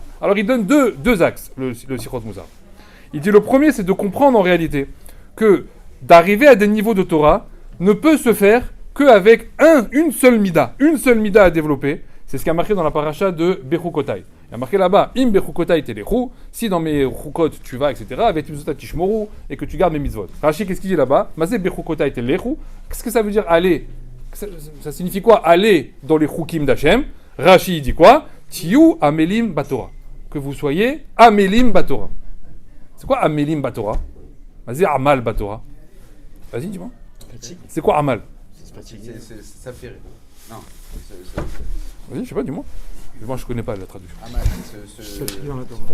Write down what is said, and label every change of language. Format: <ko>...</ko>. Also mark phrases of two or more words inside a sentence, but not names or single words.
<fr>Alors il donne deux axes, le Sichot Moussa. Il dit le premier, c'est de comprendre en réalité que d'arriver à des niveaux de Torah ne peut se faire qu'avec une seule mida à développer. C'est ce qui a marqué dans la paracha de Bechukotai. Il y a marqué là-bas,</fr> <he>אם בחוקותי תלכו,</he> <fr>si dans mes chukot tu vas, etc., avec</fr> <he>מצוות תשמרו,</he> <fr>et que tu gardes mes mitzvot. Rashi, qu'est-ce qu'il dit là-bas?</fr> <he>מהו בחוקותי תלכו.</he> <fr>Qu'est-ce que ça veut dire aller? Ça signifie quoi? Aller dans les chukim d'Hachem. Rashi, il dit quoi?</fr> <he>שתהיו עמלים בתורה.</he> <fr>Que vous soyez</fr> <he>עמלים בתורה.</he> <fr>C'est quoi</fr> <he>עמלים בתורה?</he> <fr>Vas-y,</fr> <he>עמל בתורה.</he> <fr>Vas-y, dis-moi. C'est quoi amal? C'est fatigué. Ça fait rire. Non. Vas-y, je sais pas, dis-moi. Moi, je connais pas la traduction. Amal, Fatigué dans la Torah.</fr>